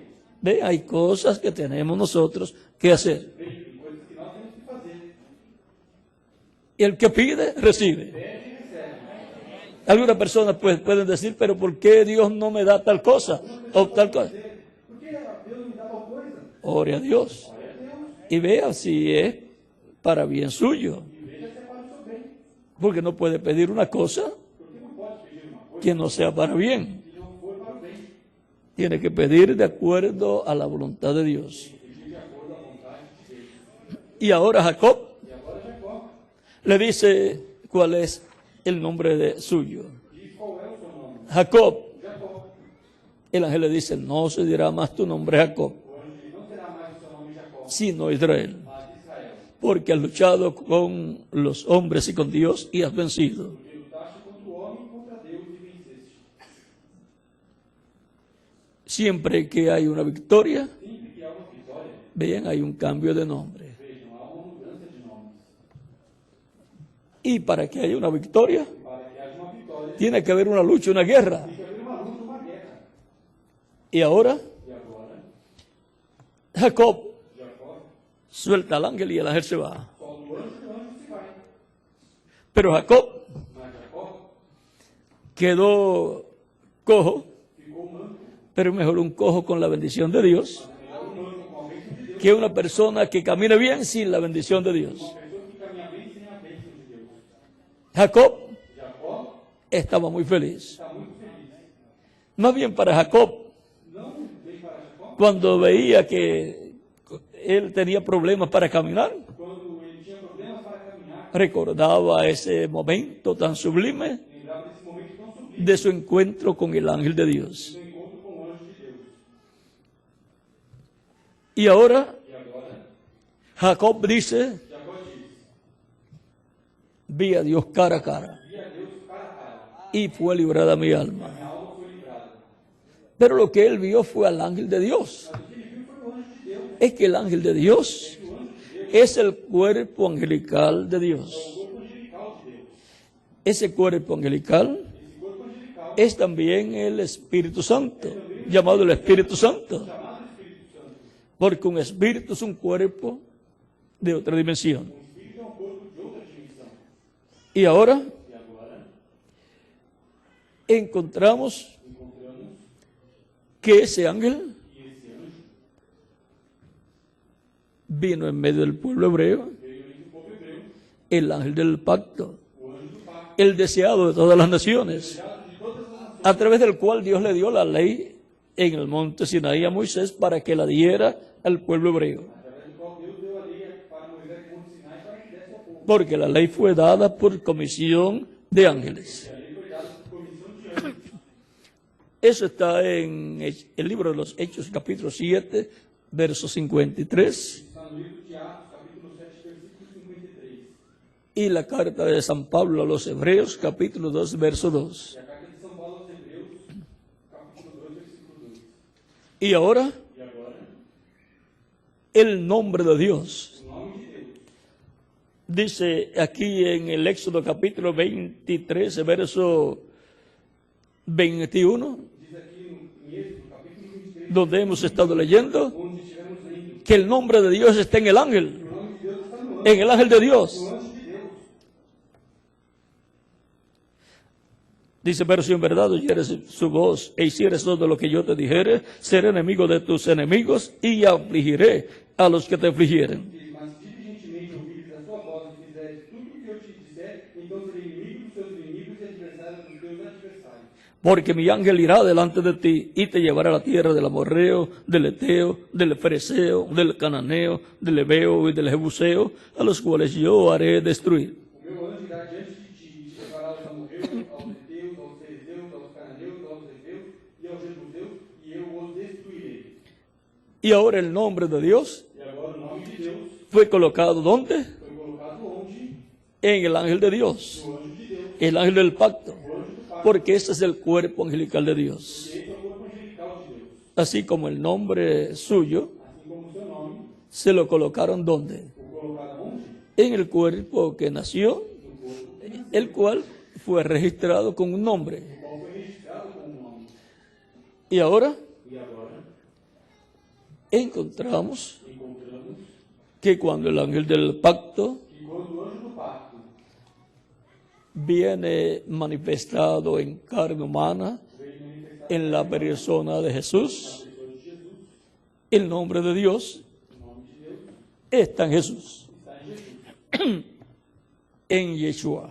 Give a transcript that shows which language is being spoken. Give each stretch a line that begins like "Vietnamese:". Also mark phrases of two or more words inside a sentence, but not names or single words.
Spanish: Ve, hay cosas que tenemos nosotros que hacer.
Portuguese: Bem, tem coisas que nós temos que fazer.
Spanish: Y el que pide, recibe.
Portuguese: Pede e recebe.
Spanish: Algunas personas pues, pueden decir, pero ¿por qué Dios no me da tal cosa o tal cosa?
Portuguese: Por que Deus me dá tal coisa?
Spanish: Ore a Dios
Portuguese: Olha a Deus.
Spanish: y vea si es para bien suyo.
Portuguese: E veja se é para o seu bem.
Spanish: Porque no puede pedir una cosa
Portuguese: Porque não pode pedir uma coisa
Spanish: que no sea para bien.
Portuguese: que não for para o bem.
Spanish: Tiene que pedir de acuerdo a la voluntad de Dios.
Portuguese: Pedir de acordo à vontade de Deus.
Spanish: Y ahora Jacob
Portuguese: E agora Jacó
Spanish: le dice cuál es el nombre suyo.
Portuguese: diz qual é o seu nome.
Spanish: Jacob.
Portuguese: Jacó.
Spanish: El ángel le dice, no se dirá más tu nombre Jacob,
Portuguese: O anjo diz, não será mais o seu nome Jacó,
Spanish: sino Israel.
Portuguese: mas Israel.
Spanish: Porque has luchado con los hombres y con Dios y has vencido.
Portuguese: Porque lutaste contra o homem e contra Deus e venceste.
Spanish: Siempre que hay una victoria,
Portuguese: Sempre que há uma vitória,
Spanish: vean, hay un cambio de nombre.
Portuguese: vejam, há uma mudança de nomes.
Spanish: Y para que haya una victoria,
Portuguese: Para que haja uma vitória,
Spanish: tiene que haber una lucha, una guerra.
Portuguese: tem que haver uma luta, uma guerra.
Spanish: Y ahora
Portuguese: E agora,
Spanish: Jacob
Portuguese: Jacó
Spanish: suelta al ángel y el ángel se va.
Portuguese: solta o anjo se vai.
Spanish: Pero Jacob
Portuguese: Mas Jacó
Spanish: quedó cojo,
Portuguese: ficou manco.
Spanish: pero mejor un cojo con la bendición de Dios
Portuguese: Melhor um manco com a bênção de Deus,
Spanish: que una persona que camine bien sin la bendición de Dios.
Portuguese: uma pessoa que caminha bem sem a bênção de Deus.
Spanish: Jacob
Portuguese: Jacó
Spanish: estaba muy feliz.
Portuguese: está muito feliz.
Spanish: Más bien para Jacob,
Portuguese: Não veio para Jacó
Spanish: cuando veía que él tenía problemas para caminar,
Portuguese: quando ele tinha problemas para caminhar.
Spanish: recordaba ese momento tan sublime
Portuguese: Lembrava desse momento tão sublime
Spanish: de su encuentro con el ángel de Dios.
Portuguese: do encontro com o anjo de Deus.
Spanish: Y ahora
Portuguese: E agora,
Spanish: Jacob dice,
Portuguese: Jacó diz:
Spanish: vi a Dios cara a cara
Portuguese: vi a Deus cara a cara.
Spanish: y fue librada mi alma.
Portuguese: Minha alma foi livrada.
Spanish: Pero lo que él vio fue al ángel de Dios.
Portuguese: Mas o que ele viu foi o anjo de Deus.
Spanish: Es que el ángel de Dios
Portuguese: O anjo de Deus
Spanish: es el cuerpo angelical de
Portuguese: é o
Spanish: Dios.
Portuguese: corpo angelical de Deus.
Spanish: Ese cuerpo angelical
Portuguese: Esse corpo angelical
Spanish: es también el Espíritu Santo, llamado el Espíritu Santo,
Portuguese: chamado Espírito Santo.
Spanish: porque un espíritu es un cuerpo de otra dimensión.
Portuguese: O Espírito é um corpo de outra dimensão.
Spanish: Y ahora
Portuguese: E agora,
Spanish: encontramos
Portuguese: encontramos
Spanish: que ese ángel
Portuguese: que esse anjo
Spanish: vino en medio del pueblo hebreo
Portuguese: veio
Spanish: el ángel del pacto,
Portuguese: o anjo do pacto,
Spanish: el deseado de todas las naciones,
Portuguese: desejado de todas as nações,
Spanish: a través del cual Dios le dio la ley en el monte Sinaí a Moisés para que la diera al pueblo hebreo.
Portuguese: através do qual Deus deu a lei para Moisés no Monte Sinai para que desse ao povo.
Spanish: Porque la ley fue dada por comisión de ángeles.
Portuguese: E a lei foi dada por comissão de anjos.
Spanish: Eso está en el libro de los Hechos, capítulo 7, verso 53,
Portuguese: Está no livro de Atos, capítulo 7, versículo 53.
Spanish: y la carta de San Pablo a los Hebreos, capítulo 2, verso 2.
Portuguese: E a carta de São Paulo aos Hebreus, capítulo 2, versículo 2.
Spanish: Y ahora,
Portuguese: E agora,
Spanish: el nombre de Dios.
Portuguese: o nome de Deus.
Spanish: Dice aquí en el Éxodo capítulo 23, verso 21,
Portuguese: Diz aqui em Êxodo, capítulo 23,
Spanish: donde hemos estado leyendo,
Portuguese: onde estivemos lendo,
Spanish: que el nombre de Dios está en el ángel,
Portuguese: o nome de Deus está no anjo,
Spanish: en el ángel de Dios.
Portuguese: no anjo de Deus.
Spanish: Dice, pero si en verdad oyeres su voz e hicieres todo lo que yo te dijere, seré enemigo de tus enemigos y afligiré a los que te afligieren.
Portuguese: Mas se diligentemente ouvires a sua voz e fizeres tudo o que eu te disser, então serei inimigo dos teus inimigos e adversário dos teus adversários.
Spanish: Porque mi ángel irá delante de ti y te llevará a la tierra del amorreo, del eteo, del fereceo, del cananeo, del heveo y del jebuseo, a los cuales yo haré destruir.
Portuguese: O meu anjo irá diante de ti e te levará aos amorreus, aos heteus, aos fereceus, aos cananeus, aos heveus e aos jebuseus, e eu os destruirei.
Spanish: Y ahora el nombre de Dios
Portuguese: E agora o nome de Deus
Spanish: fue colocado ¿dónde?
Portuguese: foi colocado onde?
Spanish: En el ángel de Dios,
Portuguese: No anjo de Deus,
Spanish: el ángel del pacto,
Portuguese: o anjo do pacto,
Spanish: porque ese es el cuerpo angelical de Dios.
Portuguese: que esse é o corpo angelical de Deus.
Spanish: Así como el nombre suyo
Portuguese: Assim como o seu nome,
Spanish: se lo colocaron ¿dónde?
Portuguese: o colocaram onde?
Spanish: En el cuerpo que nació,
Portuguese: No corpo,
Spanish: el cual fue registrado con un nombre.
Portuguese: o qual foi registrado com o nome.
Spanish: Y ahora
Portuguese: E agora,
Spanish: encontramos
Portuguese: encontramos
Spanish: que cuando el ángel del pacto
Portuguese: que quando o anjo do pacto
Spanish: viene manifestado en carne humana,
Portuguese: veio manifestar
Spanish: en la persona de Jesús,
Portuguese: a pessoa de Jesus,
Spanish: el nombre de Dios
Portuguese: o nome de Deus
Spanish: está en Jesús,
Portuguese: está em Jesus,
Spanish: en Yeshua.